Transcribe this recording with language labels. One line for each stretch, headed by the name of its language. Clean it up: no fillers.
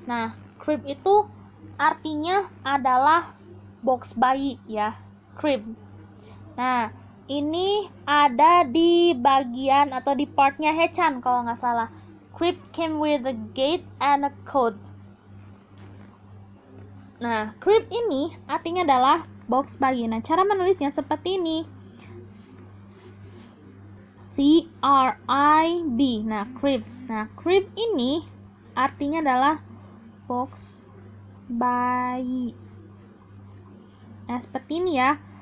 Indonesian: Nah, crib itu artinya adalah box bayi ya. Crib. Nah, ini ada di bagian atau di partnya Hechan kalau nggak salah.
English: Crib came with a gate and a code.
Indonesian: Nah, crib ini artinya adalah box bayi. Nah, cara menulisnya seperti ini. C R I B. Nah, crib. Nah, crib ini artinya adalah box bayi. Nah, seperti ini ya.